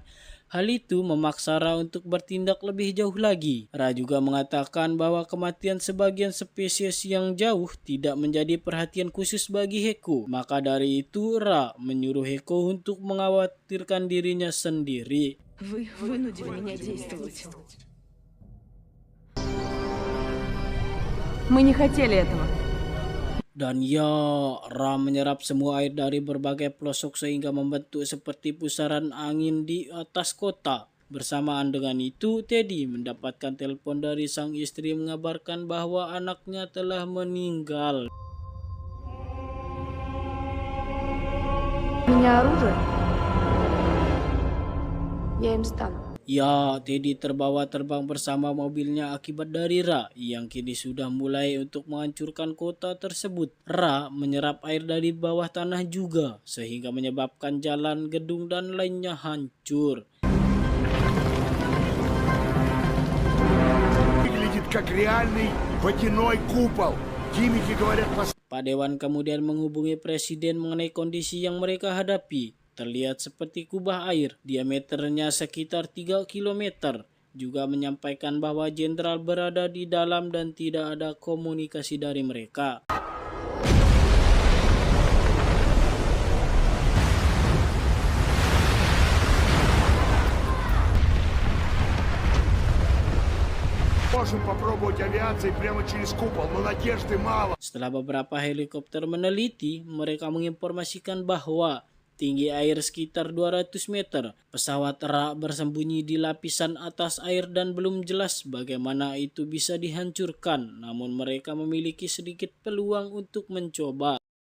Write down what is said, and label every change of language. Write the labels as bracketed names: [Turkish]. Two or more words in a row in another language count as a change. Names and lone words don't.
[Indonesian] Hal itu memaksa Ra untuk bertindak lebih jauh lagi. Ra juga mengatakan bahwa kematian sebagian spesies yang jauh tidak menjadi perhatian khusus bagi Heko. Maka dari itu Ra menyuruh Heko untuk mengkhawatirkan dirinya sendiri. [Russian] Вы вынудили меня действовать. Мы не хотели этого. [Indonesian] Dan ya, Ra menyerap semua air dari berbagai pelosok sehingga membentuk seperti pusaran angin di atas kota. Bersamaan dengan itu, Teddy mendapatkan telepon dari sang istri mengabarkan bahwa anaknya telah meninggal. [Russian] У меня оружие. Я им стану. [Indonesian] Ya, Teddy terbawa terbang bersama mobilnya akibat dari Ra yang kini sudah mulai untuk menghancurkan kota tersebut. Ra menyerap air dari bawah tanah juga sehingga menyebabkan jalan, gedung dan lainnya hancur. [Russian] Выглядит как реальный водяной купол. Химики говорят, [Indonesian] Pak Dewan kemudian menghubungi presiden mengenai kondisi yang mereka hadapi. Terlihat seperti kubah air, diameternya sekitar 3 km. Juga menyampaikan bahwa jenderal berada di dalam dan tidak ada komunikasi dari mereka. [Russian] можем попробовать авиацией прямо через купол, но надежды мало. [Indonesian] Setelah beberapa helikopter meneliti, mereka menginformasikan bahwa tinggi air sekitar 200 meter. Pesawat Ra bersembunyi di lapisan atas air dan belum jelas bagaimana itu bisa dihancurkan. Namun mereka memiliki sedikit peluang untuk mencoba.